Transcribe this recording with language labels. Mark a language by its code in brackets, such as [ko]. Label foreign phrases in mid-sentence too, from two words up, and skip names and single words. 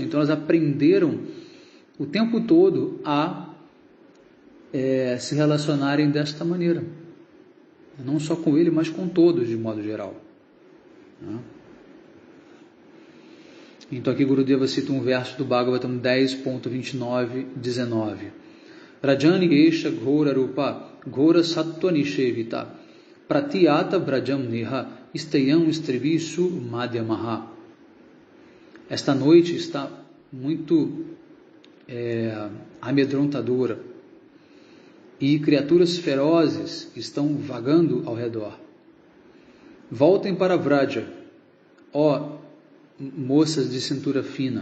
[pt] Então elas aprenderam o tempo todo a se relacionarem desta maneira, não só com ele, mas com todos de modo geral. Então aqui Gurudeva cita um verso do Bhagavatam 10.29, 19. [sa] रजनी एषा घोर रूपा घोर सत्त्व निषेविता प्रत्यात ब्रजम् नेह इस्तयम् इस्त्रिविसु मध्यमह. [pt] Esta noite está muito amedrontadora e criaturas ferozes estão vagando ao redor. Voltem para Vraja, ó moças de cintura fina.